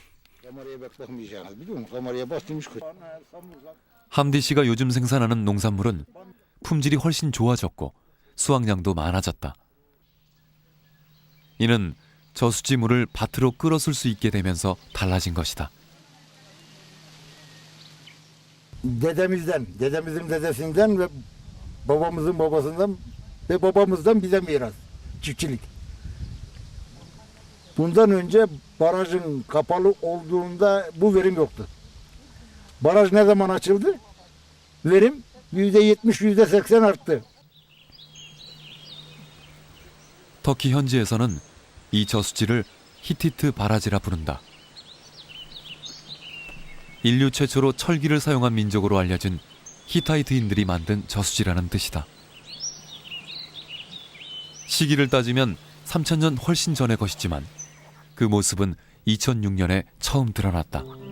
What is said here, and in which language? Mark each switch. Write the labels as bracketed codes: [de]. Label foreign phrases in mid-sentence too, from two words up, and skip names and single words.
[ko] 함디 씨가 요즘 생산하는 농산물은 품질이 훨씬 좋아졌고 수확량도 많아졌다. 이는 저수지 물을 밭으로 끌어쓸 수 있게 되면서 달라진 것이다. [tr] dedemizin dedesinden ve babamızın babasından ve babamızdan bize miras çiftçilik. Bundan önce barajın kapalı olduğunda bu verim yoktu. Baraj ne zaman açıldı? Verim %70, %80 arttı. [ko] 터키 현지에서는 이 저수지를 히티트 바라지라 부른다. 인류 최초로 철기를 사용한 민족으로 알려진 히타이트인들이 만든 저수지라는 뜻이다. 시기를 따지면 3000년 훨씬 전의 것이지만 그 모습은 2006년에 처음 드러났다.